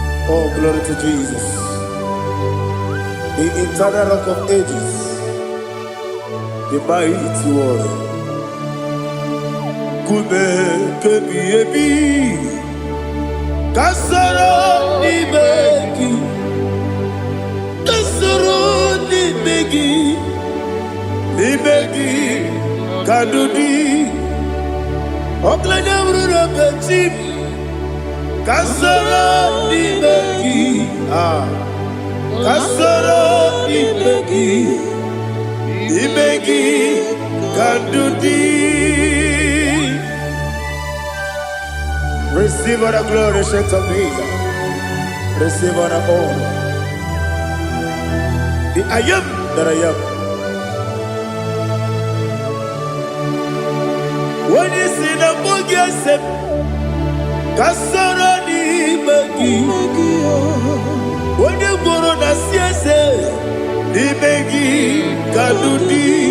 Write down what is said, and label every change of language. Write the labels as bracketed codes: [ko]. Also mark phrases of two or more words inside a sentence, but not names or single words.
[en] Oh, glory to Jesus. The eternal rock of ages. The mighty one. [ig] Kume kebi ebi. Kasoro n'ime gị. Kasoro n'ime gị. N'ime gị ka ndụ dị. Ọ bụla na-enwere n'obe chi m. Kasoro n'ime gị. Ah. Kasoro n'ime gị. N'ime gị ka ndụ dị. [en] Receive all the glory, ancient of days. Receive all the honor. The I am that I am. [ig] Onye si na mbụ gị ese m, ka soro n'ime gị. Onye gwọrọ na si eze, n'ime gị ka ndụ dị.